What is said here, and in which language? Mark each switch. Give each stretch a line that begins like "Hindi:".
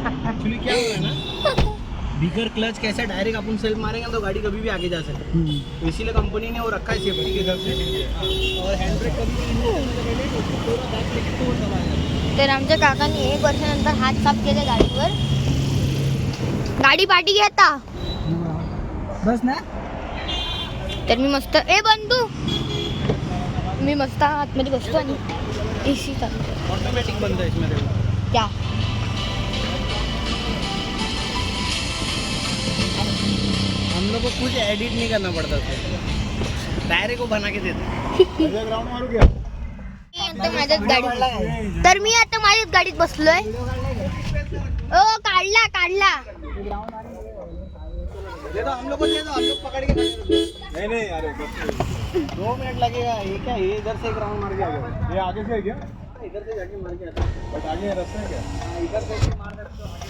Hindi: Actually क्या हुआ है ना, बिगर क्लच कैसे डायरेक्ट अपन सेल्फ मारेंगे तो गाड़ी कभी भी आगे जा सकती है. तो इसीलिए कंपनी ने वो रखा है सेफ्टी के तरफ से. और हैंड ब्रेक कभी भी यूज करने से पहले थोड़ा बैक लेके तो दबाया.
Marathi: तर आमच्या काकांनी 1 वर्षानंतर हात साफ केले गाडीवर. गाडी पाठी घेता. बस ना. तर मी मस्त बंधू मी मस्त आतमध्ये बसतो आणि एसी चालू करतो.
Hindi: ऑटोमेटिक बंद है इसमें देखो.
Marathi: त्या
Hindi: हम लोग को कुछ एडिट नहीं करना पड़ता था, डायरेक्ट वो बना के देते. ग्राउंड मारू क्या?
Marathi: मी आता माझ्याच गाडीत तर मी आता माझ्याच गाडीत बसलोय. ओ काढला
Hindi: दे दो हम लोग को, दे दो हम लोग पकड़ के. नहीं यार बस 2 मिनट लगेगा. ये क्या ये इधर से एक राउंड मार के आ गया. ये आगे से है क्या? इधर से जाके मार के आता. बट आगे रास्ता है क्या? हाँ, इधर से ऐसे मार करके